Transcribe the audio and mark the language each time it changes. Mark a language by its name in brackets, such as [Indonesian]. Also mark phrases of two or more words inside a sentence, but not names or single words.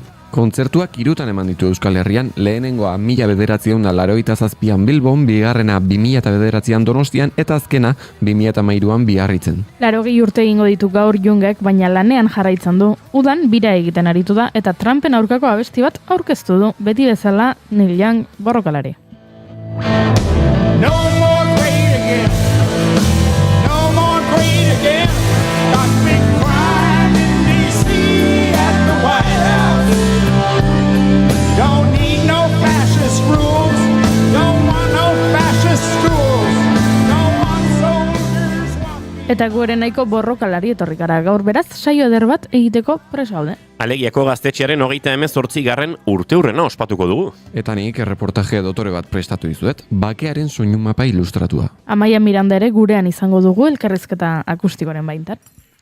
[Basque] Kontzertuak 3 eman ditu Euskal Herrian, lehenengoa 1987an Bilbon, bigarrena 2009an Donostian eta azkena 2013an Biarritzen. 80 urte egingo ditu gaur Youngek, baina lanean jarraitzen du. Udan bira egiten aritu da eta Trumpen aurkako abesti bat aurkeztu du, beti bezala Neil Young borrokalari. [English] No more great again. No more great again. Got big crime in D.C. at the White House. Don't need no fascist rules. Don't want no fascist schools. Don't want soldiers walking. [Basque] Eta gu ere nahiko borrokalari etorri gara gaur, beraz saio eder bat egiteko prest gaude. Alegiako gaztetxearen 38. urteurrena ospatuko dugu. Eta nik erreportaje dotore bat prestatu dizuet, bakearen soinu mapa ilustratua. Amaia Miranda ere gurean izango dugu elkarrizketa akustikoren baintan.